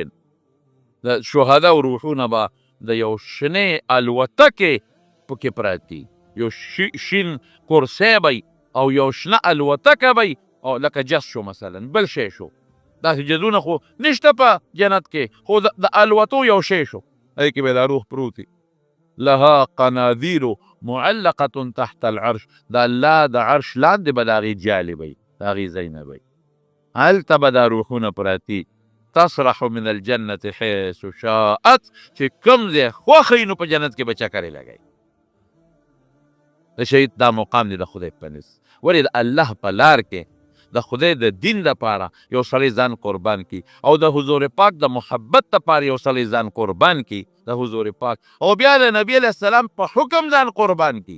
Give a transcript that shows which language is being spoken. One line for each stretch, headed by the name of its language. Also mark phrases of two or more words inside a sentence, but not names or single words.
Pashto: د شهداو روحونه به د یو شنې الوتکې پکې پراته یو شین کرسی به او یو شنه الوتکه به او لکه جس شو مثلا بل شی شو. داسې جزونه خو نشته په جنت کې خو د الوتو یو شی شو هغې کې به دا روح پروت
Arabic: لها قنادیل معلقة تحت العرش.
Pashto: د الله د عرش لاندې به د هغې جالې به د هغې ځای نه به هلته به دا روحونه پراتي
Arabic: تصرح من الجنة حيث شاءت
Pashto: چې کوم ځای خوښه وي نو په جنت کې به چکرې لګوي. د شهید دا مقام دی د خدای په نس. ولې د الله په لار کې د خدای د دین لپاره یو سړی ځان قربان کی او د حضور پاک د محبت لپاره یو سړی ځان قربان کی د حضور پاک او بیا د نبی
Arabic: علیه السلام
Pashto: په حکم ځان قربان کی.